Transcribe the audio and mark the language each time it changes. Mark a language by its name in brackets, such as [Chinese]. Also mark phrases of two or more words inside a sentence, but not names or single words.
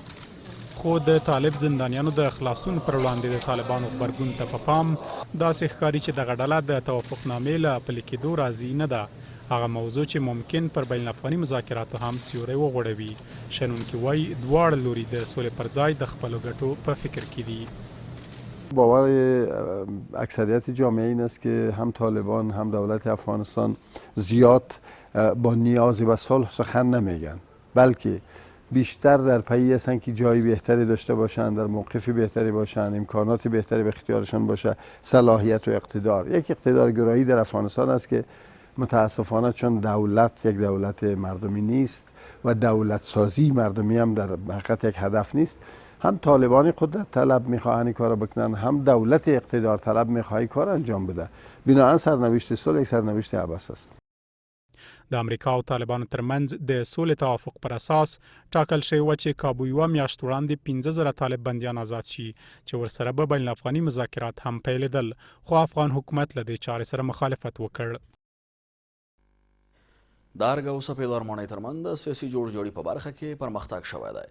[Pashto] خو د طالب زندانیانو د خلاصون پر وړاندې د طالبانو غبرګون ته په پام داسې ښکاري چې دغه ډله د توافقنامې له پلي کېدو راضي نه ده. هغه موضوع چې ممکن پر بین الافغاني مذاکراتو هم سیوری وغوړوي. شنونکي وایي دواړه لوري د سولې پر ځای د خپلو ګټو په فکر کې دي. [Persian] باور اکثریت جامعه این است که هم طالبان هم دولت افغانستان زیاد با نیاز و صلح سخن نمیگن، بلکه بیشتر در پی هستن که جایی بهتری داشته باشن، در موقفی بهتری باشن، امکانات بهتری به اختیارشان باشه، صلاحیت و اقتدار. یک اقتدار گرایی در افغانستان است که متاسفانه چون دولت یک دولت مردمی نیست و دولت سازی مردمی هم در حقیقت یک هدف نیست، هم طالبانی قدرت طلب میخواهن این کار بکنن، هم دولت اقتدار طلب میخواهی کار انجام بده. بنابراین سرنوشت صلح یک سرنوشت عبث است. [Pashto] د امریکا او طالبانو ترمنځ د سولې توافق پر اساس ټاکل شوی و چې کابو یوه میاشت وړاندې 15,000 طالب بندیان آزاد شي چې ورسره به بین الافغاني مذاکرات هم پیلېدل، خو افغان حکومت له دې چارې سره مخالفت وکړ. د ارګ او سپېدار ماڼۍ ترمنځ د سیاسي جوړجاړي په برخه کې پرمختګ شوی دی.